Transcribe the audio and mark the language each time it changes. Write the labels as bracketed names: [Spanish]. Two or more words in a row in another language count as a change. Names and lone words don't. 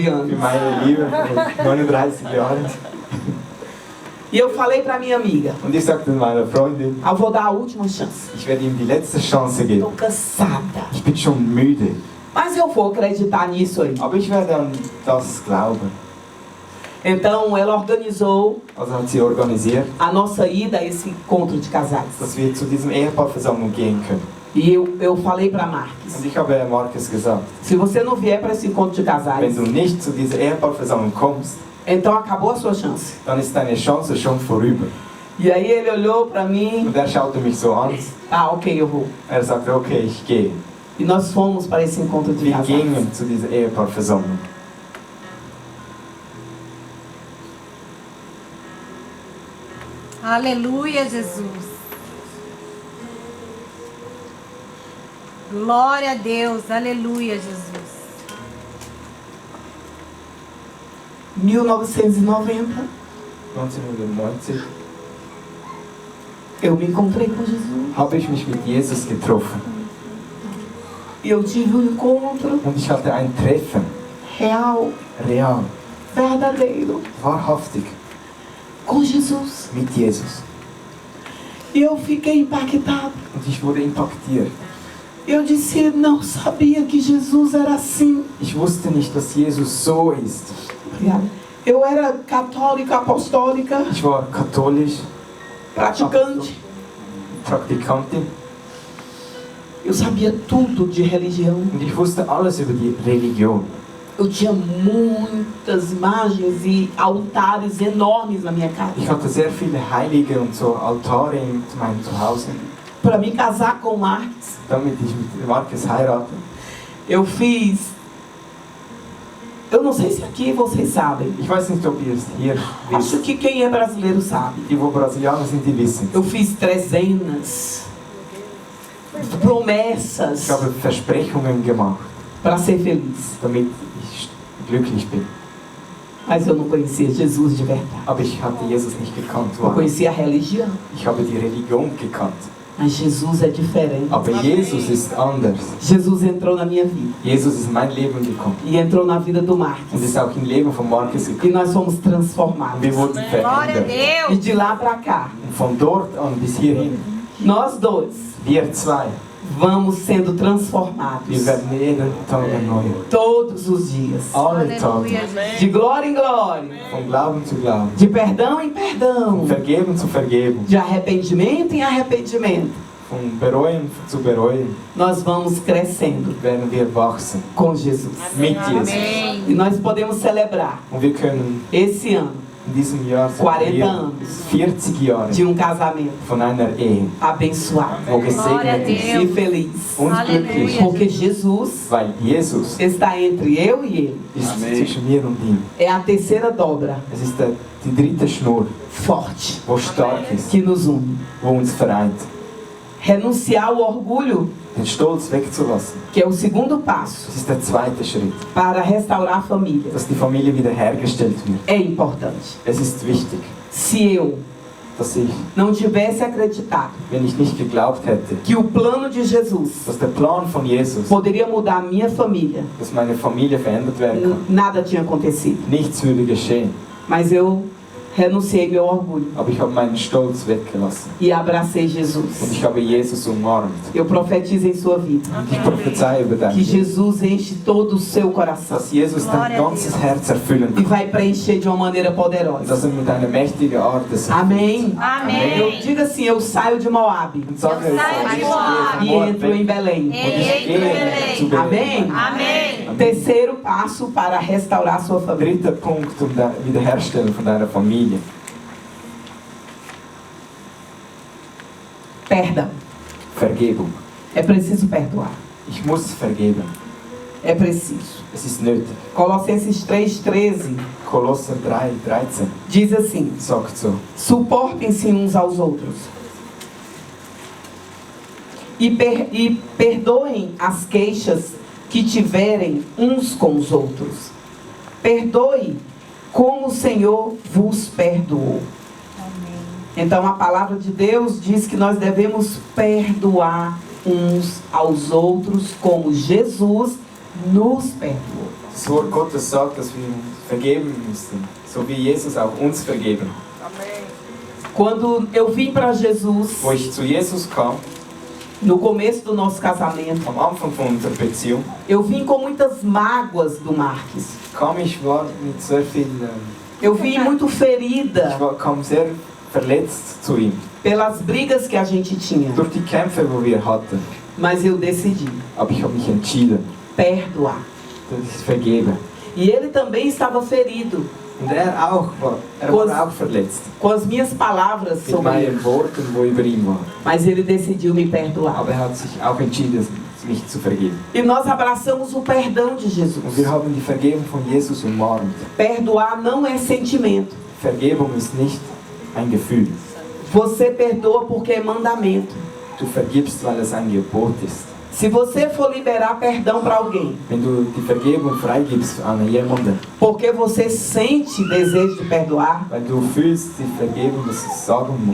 [German] für [Portuguese] anos. [German] meine Liebe von 39 Jahren. [Portuguese] E eu falei pra minha amiga, [German] Und ich sagte meiner Freundin, [Portuguese] eu vou dar a última chance. [German] ich werde ihm die letzte Chance geben. [Portuguese] Tô cansada. [German] Ich bin schon müde, [Portuguese] Mas eu vou acreditar nisso aí. [German] aber ich werde an das glauben. [Portuguese] Então ela organizou [German] Also hat sie organisiert, [Portuguese] a nossa ida a esse encontro de casais. [German] dass wir zu diesem Ehepaarversammlung gehen können. [Portuguese] E eu falei pra Marques, [German] Und ich habe Markus gesagt, [Portuguese] se você não vier para esse encontro de [German] wenn [Portuguese] casais, [German] du nicht zu dieser Ehepaarversammlung kommst, [Portuguese] então acabou a sua chance. [German] dann ist deine Chance schon vorüber. [Portuguese] E aí ele olhou pra mim, [German] Und er schaute mich so an, [Portuguese] ah, ok, eu vou. [German] er sagte, okay, ich gehe. [Portuguese] E nós fomos para esse encontro de [German] Wir [Portuguese] casais. [German] gingen zu dieser Ehepaarversammlung. [Portuguese] Aleluia, Jesus. Glória a Deus. Aleluia, Jesus. 1990, [German] 1990 [Portuguese] eu me encontrei com Jesus. [German] habe ich mich mit Jesus getroffen. [Portuguese] E eu tive um encontro [German] Und ich hatte ein Treffen, [Portuguese] real, [German] real, [Portuguese] verdadeiro, [German] wahrhaftig, [Portuguese] com Jesus. [German] mit Jesus. [Portuguese] E eu fiquei impactado. [German] Und ich wurde impactiert. [Portuguese] Eu disse, não sabia que Jesus era assim. [German] Ich wusste nicht, dass Jesus so ist. [Portuguese] Obrigada. Eu era católica, apostólica, [German] Ich war katholisch, [Portuguese] praticante. [German] Praktikantin [Portuguese] Eu sabia tudo de religião. [German] und ich wusste alles über die Religion. [Portuguese] Eu tinha muitas imagens e altares enormes na minha casa. [German] Ich hatte sehr viele Heilige und so Altare in meinem Zuhause. [Portuguese] Para me casar com Marx, [German] Damit ich mit Markus heirate. [Portuguese] eu fiz... Eu não sei se aqui vocês sabem. [German] Ich weiß nicht, ob ihr es hier [Portuguese] Acho [German] wisst. [Portuguese] que quem é brasileiro sabe. [German] Die, wo Brasilianer sind, die wissen. [Portuguese] Eu fiz trezenas, promessas [German] Ich habe Versprechungen gemacht, [Portuguese] para ser feliz. [German] damit ich glücklich bin. [Portuguese] Mas eu não conhecia Jesus de verdade. [German] Aber ich hatte Jesus nicht gekannt. [Portuguese] Eu conhecia a religião. [German] Ich habe die Religion gekannt. [Portuguese] Mas Jesus é diferente. [German] Aber Jesus ist anders. [Portuguese] Jesus entrou na minha vida. [German] Jesus ist in mein Leben gekommen. [Portuguese] E entrou na vida do [German] Und [Portuguese] Marcos. [German] ist auch im Leben von Markus [Portuguese] E [German] gekommen. [Portuguese] nós fomos transformados. [German] Wir wurden [Portuguese] Glória a [German] verändert. [Portuguese] E Deus. de lá para cá, [German] Und von dort an bis hierhin, [Portuguese] nós dois [German] wir zwei, [Portuguese] vamos sendo transformados. [German] wir werden jeden Tag erneuert. [Portuguese] Todos os dias. [German] Alle [Portuguese] Aleluia, [German] Tage. [Portuguese] Jesus. De glória em glória. [German] Von Glauben zu Glauben. [Portuguese] De perdão em perdão. [German] Von Vergeben zu Vergeben. [Portuguese] De arrependimento em arrependimento. [German] Von Bereuen zu Bereuen [Portuguese] Nós vamos crescendo [German] werden wir wachsen. [Portuguese] com Jesus. [German] Mit Jesus. [Portuguese] Amém. E nós podemos celebrar [German] Und wir können [Portuguese] esse ano [German] in diesem Jahr [Portuguese] 40 [German] zelebrieren [Portuguese] anos [German] 40 Jahre [Portuguese] de casamento [German] von einer Ehe, [Portuguese] abençoado [German] wo [Portuguese] Glória a [German] gesegnet ist [Portuguese] Deus. e feliz. [German] und [Portuguese] Aleluia. [German] glücklich. [Portuguese] Porque Jesus [German] Weil Jesus [Portuguese] está entre eu e ele. [German] ist zwischen mir und ihm. [Portuguese] É a terceira dobra [German] Es ist die dritte Schnur, [Portuguese] forte [German] wo stark ist, [Portuguese] que nos une. [German] wo uns vereint. [Portuguese] Renunciar ao orgulho, [German] Den Stolz wegzulassen. [Portuguese] que é o segundo passo [German] Das ist der zweite Schritt, [Portuguese] para restaurar a família, [German] dass die Familie wiederhergestellt wird. [Portuguese] é importante. [German] Es ist wichtig, [Portuguese] Se eu [German] dass ich, [Portuguese] não tivesse acreditado [German] wenn ich nicht geglaubt hätte, [Portuguese] que o plano de Jesus [German] dass der Plan von Jesus, [Portuguese] poderia mudar a minha família, [German] dass meine Familie verändert werden kann, [Portuguese] nada tinha acontecido. [German] nichts würde geschehen. [Portuguese] Mas eu renunciei meu orgulho [German] Aber ich habe meinen Stolz weggelassen [Portuguese] e abracei [German] und [Portuguese] Jesus. [German] ich habe Jesus umarmt. [Portuguese] Eu profetizo em sua vida [German] Und ich prophezeie über dein [Portuguese] que [German] Leben, [Portuguese] Jesus enche todo o seu coração [German] dass Jesus dein ganzes Herz erfüllen [Portuguese] e [German] kann. [Portuguese] vai preencher de uma maneira [German] Und [Portuguese] poderosa. [German] dass mit einer mächtigen Art es [Portuguese] Amém. Amém. Eu digo assim, eu saio de Moabe [German] Und sage es, [Portuguese] saio de [German] ich [Portuguese] Moab e [German] gehe von [Portuguese] entro [German] Moab [Portuguese] em [German] weg [Portuguese] Belém. [German] und ich gehe zu [Portuguese] Amém. [German] Belém. [Portuguese] Amém. Terceiro passo para restaurar sua família. [German] Dritter Punkt, um die Wiederherstellung von deiner Familie. [Portuguese] Perdão. [German] Vergebung. [Portuguese] É preciso perdoar. [German] Ich muss vergeben. [Portuguese] É preciso. [German] Es ist nötig. [Portuguese] Colossenses 3,13 [German] Kolosser 3,13 [Portuguese] diz assim: [German] sagt so. [Portuguese] suportem-se uns aos outros e perdoem as queixas que tiverem uns com os outros. Perdoe como o Senhor vos perdoou. Então a palavra de Deus diz que nós devemos perdoar uns aos outros como Jesus nos perdoou. [German] Das Wort Gottes sagt, dass wir vergeben müssen, so wie Jesus auch uns vergeben. [Portuguese] Quando eu vim para Jesus, [German] Wo ich zu Jesus kam, [Portuguese] no começo do nosso casamento, [German] am Anfang von unserer Beziehung, [Portuguese] eu vim com muitas mágoas do Marques. [German] war mit sehr viel, [Portuguese] Eu vim muito ferida [German] kam sehr verletzt zu ihm. [Portuguese] pelas brigas que a gente tinha. [German] Durch die Kämpfe, wo wir hatten. [Portuguese] Mas eu decidi [German] Aber ich habe mich entschieden, [Portuguese] perdoar. [German] dass ich vergebe. [Portuguese] E ele também estava ferido [German] Und er war auch verletzt. [Portuguese] com as minhas palavras [German] Mit [Portuguese] sobre ele. [German] meinen Worten, wo über ihn waren. [Portuguese] Mas ele decidiu me perdoar. [German] Aber er hat sich auch entschieden, mich zu vergeben. [Portuguese] E nós abraçamos o perdão de [German] Und [Portuguese] Jesus. [German] wir haben die Vergebung von Jesus umarmt. [Portuguese] Perdoar não é sentimento. [German] Vergebung ist nicht ein Gefühl. [Portuguese] Você perdoa porque é mandamento. [German] Du vergibst, weil es ein Gebot ist. [Portuguese] Se você for liberar perdão para alguém, [German] Wenn du die Vergebung freigibst an jemanden, [Portuguese] porque você sente desejo de perdoar, [German] weil du fühlst die Vergebung, dass du es sagen musst,